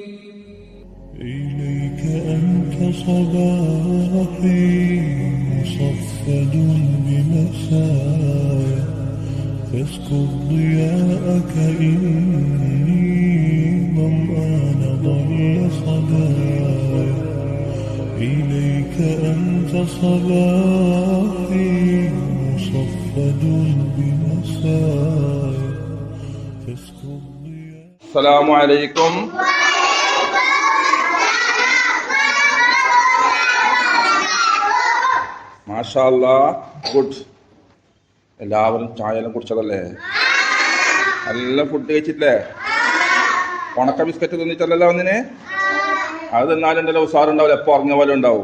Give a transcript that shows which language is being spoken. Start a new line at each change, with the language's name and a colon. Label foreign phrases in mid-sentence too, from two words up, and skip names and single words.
Arabic: إليك أنت صباحي مصفد بمسايا فاسكب ضياءك إني ظمآن ضل صدايا إليك أنت صباحي مصفد بمسايا فاسكب ضياءك. السلام عليكم. ما شاء الله, ഗുഡ്.
Malayalam: എല്ലാവരും ചായയെല്ലാം കുടിച്ചതല്ലേ? നല്ല ഫുഡ് കഴിച്ചിട്ടില്ലേ? ഉണക്ക ബിസ്ക്കറ്റ് തിന്നിട്ടല്ലല്ലോ ഒന്നിന്. അത് തിന്നാലുണ്ടല്ലോ ഉസാറുണ്ടാവില്ല, എപ്പോൾ ഉറങ്ങിയ പോലെ ഉണ്ടാവും.